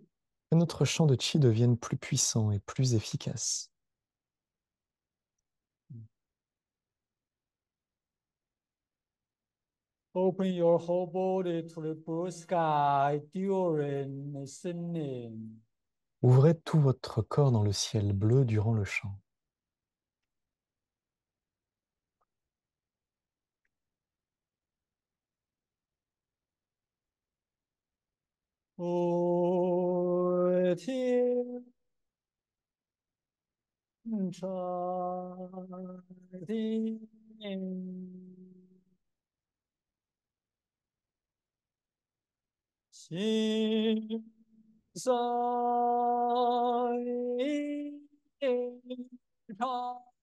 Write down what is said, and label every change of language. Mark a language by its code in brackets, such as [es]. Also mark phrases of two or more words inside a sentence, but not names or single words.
[fr] Que notre chant de Qi devienne plus puissant et plus efficace. [en] Open your whole body to the blue sky during the singing. [fr] Ouvrez tout votre corps dans le ciel bleu durant le chant. [zh] 无天长地心在长。